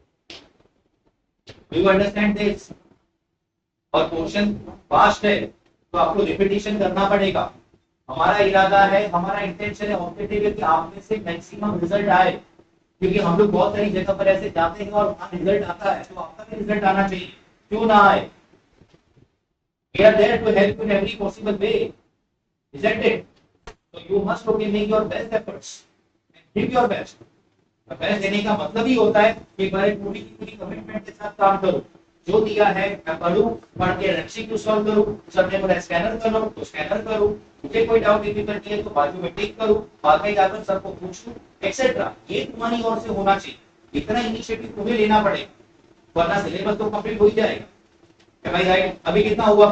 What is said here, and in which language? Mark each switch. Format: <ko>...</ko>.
<en>Do you understand this?</en> <hi>और question fast है तो आपको रिपीटेशन करना पड़ेगा। हमारा इरादा है, हमारा इंटेंशन है, ऑब्जेक्टिव है कि आप में से मैक्सिमम रिजल्ट आए। क्योंकि हम लोग बहुत सारी जगह पर ऐसे जाते हैं और वहां रिजल्ट आता है, तो आपका भी रिजल्ट आना चाहिए। क्यों ना आए?</hi> <en>We are there to help you in every possible way, isn't it? So you must okay make your best efforts and give your best.</en> <hi>Best देने का मतलब ही होता है कि भाई पूरी की पूरी कमिटमेंट के साथ काम करो, जो दिया है मैं पढ़ूं, पढ़ के एमसीक्यू सॉल्व करूं, सबने बोला स्कैनर करो तो स्कैनर करूं, मुझे कोई डाउट डिफिकल्टी है तो बाजू में टिक करूं, बाद में जाकर सबको पूछूं एक्सेट्रा। ये तुम्हारी ओर से होना चाहिए, इतना इनिशिएटिव तुम्हें लेना पड़ेगा, वरना सिलेबस तो कंप्लीट हो ही जाएगा। क्या भाई राइट? अभी कितना हुआ?</hi>